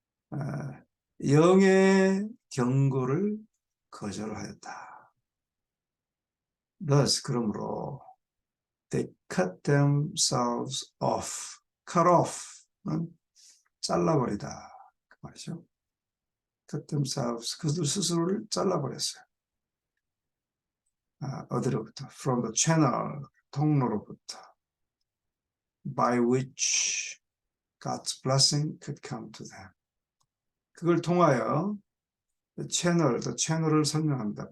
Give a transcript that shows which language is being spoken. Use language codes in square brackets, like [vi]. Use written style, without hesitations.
[ko] 어, 영의 경고를 거절하였다. [en] Thus, 그러므로 they cut themselves off. [ko] cut off는 잘라버리다 그 말이죠. [en] cut themselves, [ko] 그들 스스로를 잘라버렸어요. 어디로부터? [en] From the channel, 통로로부터. By which God's blessing could come to them. [ko] 그걸 통하여 the channel을 설명합니다.